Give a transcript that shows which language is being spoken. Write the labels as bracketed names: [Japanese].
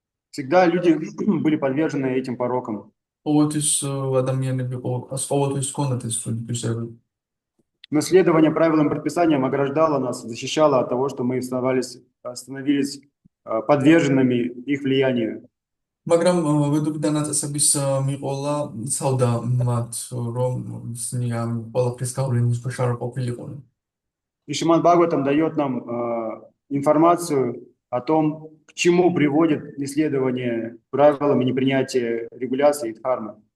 [Russian] Всегда люди были подвержены этим порокам. [Georgian] ყოველთვის ადამიანები ყოველთვის ჰქონდათ ეს თვისებები. [Russian] Но следование правилам и предписаниям ограждало нас, защищало от того, что мы становились подверженными их влиянию. [Georgian] მაგრამ ვედური დანაწესების მიყოლა ცავდა მათ, რომ ისინი ამ ყველაფრის გავლენის ქვეშ არ ყოფილიყვნენ. [Russian] И Шримад Бхагаватам дает нам информацию о том, к чему приводит неследование правилам и непринятие регуляций и дхармы.